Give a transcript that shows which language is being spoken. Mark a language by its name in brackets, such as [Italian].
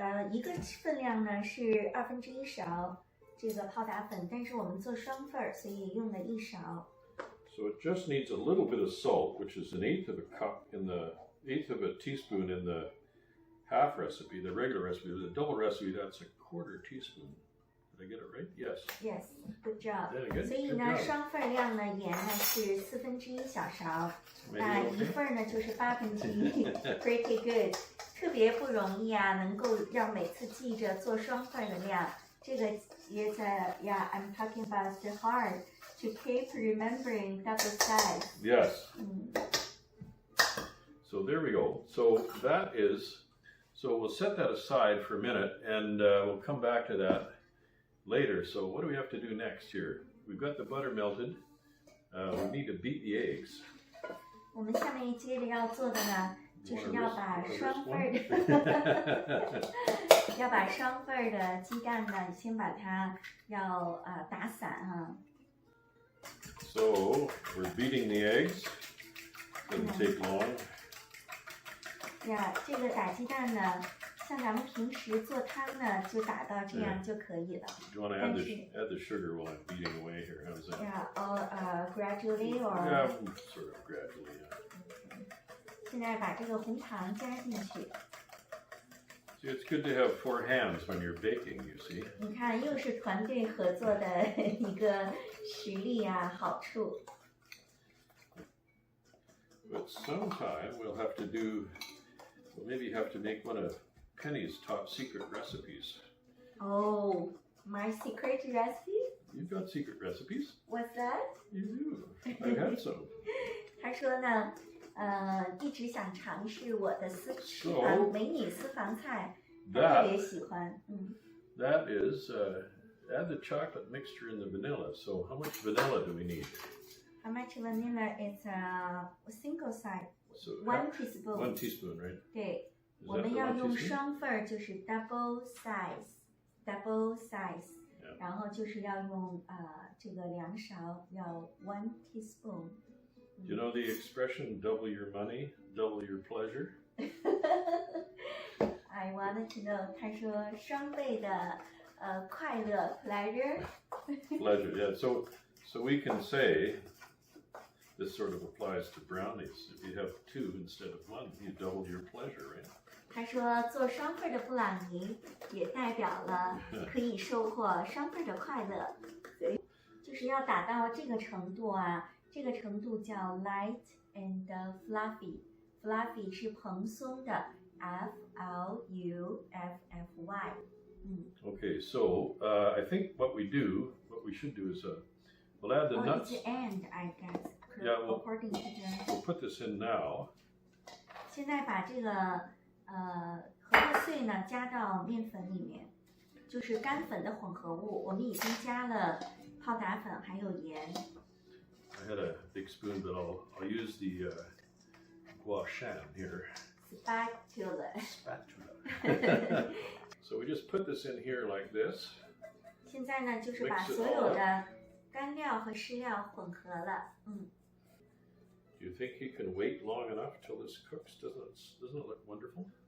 [Chinese] 一个分量呢是1/2勺这个泡打粉，但是我们做双份，所以用了1勺。 [English] So it just needs a little bit of salt, which is 1/8 of a cup in the 1/8 of a teaspoon in the half recipe, the regular recipe. The double recipe, that's a 1/4 teaspoon. Did I get it right? Yes. Yes, good job. Good, [Chinese] 所以呢，双份量呢，盐呢是1/4小勺，一份呢就是1/8。 [English] Pretty good， [Chinese] 特别不容易啊，能够让每次记着做双份的量。这个也在 [English] I'm talking about the hard to keep remembering double size. Yes. So there we go. So that is. So we'll set that aside for a minute, and we'll come back to that later. So what do we have to do next here? We've got the butter melted. We need to beat the eggs. [Chinese] 我们下面接着要做的呢，就是要把双份的要把双份的鸡蛋呢，先把它要打散哈。 [English] So we're beating the eggs. Doesn't take long. [Chinese] 这个打鸡蛋呢，像咱们平时做汤呢，就打到这样就可以了。 [English] Do you want to add the sugar while I'm beating away here? How's that? Yeah, gradually or? Yeah, sort of gradually. Okay. [Chinese] 现在把这个红糖加进去。 [English] See, it's good to have 4 hands when you're baking. You see? [Chinese] 你看，又是团队合作的一个实力好处。 [English] But sometime we'll have to do. Well, maybe you have to make one of Penny's top secret recipes. Oh, my secret recipe? You've got secret recipes. What's that? You do. I've had some. [Chinese] 他说呢，一直想尝试我的美女私房菜，他特别喜欢。 [English] That is, add the chocolate mixture in the vanilla. So how much vanilla do we need? How much vanilla is a single size? So 1 teaspoon. 1 teaspoon, right? [Chinese] 对，我们要用双份，就是 [English] double size， [Chinese] 然后就是要用这个2勺，要 [English] 1 teaspoon。 You know the expression double your money, double your pleasure? I wanted to know. [Chinese] 他说双倍的快乐 pleasure. [English] Pleasure, yeah. So we can say this sort of applies to brownies. If you have two instead of one, you double your pleasure, right? [Chinese] 他说做双份的布朗尼也代表了可以收获双份的快乐，就是要达到这个程度啊，这个程度叫 [English] light and fluffy。 [Chinese] fluffy 是蓬松的 F-L-U-F-F-Y。 [English] Okay, so I think what we should do is we'll add the nuts. It's and I guess. Yeah, according to the. We'll put this in now. [Chinese] 现在把这个核桃碎呢加到面粉里面，就是干粉的混合物。我们已经加了泡打粉还有盐。 [English] I had a big spoon, but I'll use the guashan here. Spatula. So we just put this in here like this. [Chinese] 现在呢，就是把所有的干料和湿料混合了。 [English] Do you think you can wait long enough till this cooks? Doesn't it look wonderful?